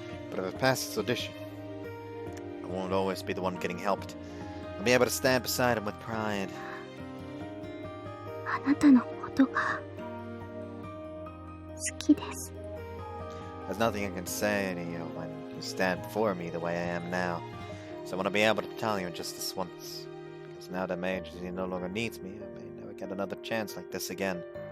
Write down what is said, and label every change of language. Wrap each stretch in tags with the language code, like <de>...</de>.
<en>But if I pass this audition, I won't always be the one getting helped. I'll be able to stand beside him with pride.</en> <ja>あなたのことが好きです。</ja> <en>There's nothing I can say to you when you stand before me the way I am now. So I want to be able to tell you just this once. Because now that my agency no longer needs me, I may never get another chance like this again.</en>